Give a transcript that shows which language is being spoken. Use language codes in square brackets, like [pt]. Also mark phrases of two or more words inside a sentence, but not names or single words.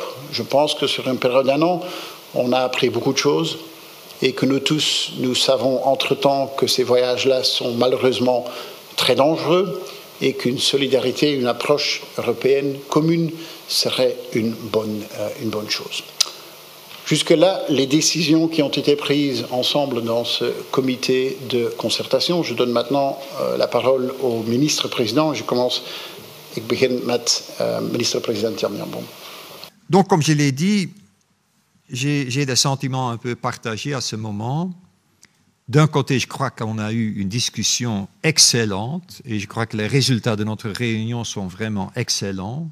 [fr] Je pense que sur une période d'un an, on a appris beaucoup de choses et que nous tous, nous savons entre-temps que ces voyages-là sont malheureusement très dangereux et qu'une solidarité, une approche européenne commune serait une bonne chose. Jusque-là, les décisions qui ont été prises ensemble dans ce comité de concertation. Je donne maintenant la parole au ministre-président. Je commence, [nl] ik begin met ministre-président Jan Jambon. [fr] Donc, comme je l'ai dit, j'ai des sentiments un peu partagés à ce moment. D'un côté, je crois qu'on a eu une discussion excellente et je crois que les résultats de notre réunion sont vraiment excellents.